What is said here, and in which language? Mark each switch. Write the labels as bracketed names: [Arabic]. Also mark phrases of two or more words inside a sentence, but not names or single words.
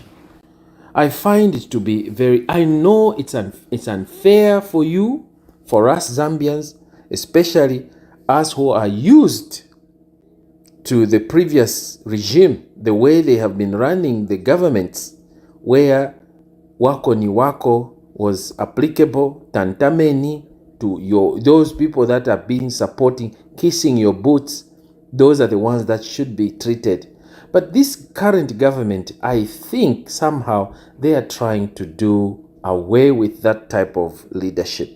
[English] I find it to be I know it's unfair for you, for us Zambians, especially us who are used to the previous regime, the way they have been running the governments, where [Bemba] wako ni wako [English] was applicable, tantameni, to those people that have been supporting, kissing your boots. Those are the ones that should be treated. But this current government, I think somehow they are trying to do away with that type of leadership.